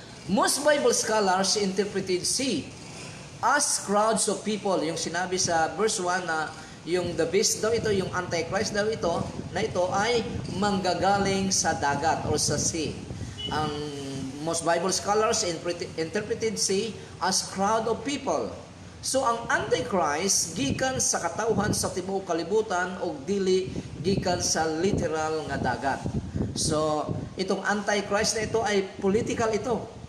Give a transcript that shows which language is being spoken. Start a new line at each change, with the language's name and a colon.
English: Most Bible scholars interpreted C as crowds of people.
Filipino: Yung sinabi sa verse 1 na yung the beast daw ito, yung Antichrist daw ito, na ito ay manggagaling sa dagat o sa sea.
English: Ang most Bible scholars interpreted sea as crowd of people.
Cebuano: So ang Antichrist gikan sa katawhan sa tibuok kalibutan o dili gikan sa literal nga dagat.
Filipino: So itong Antichrist na ito ay political ito.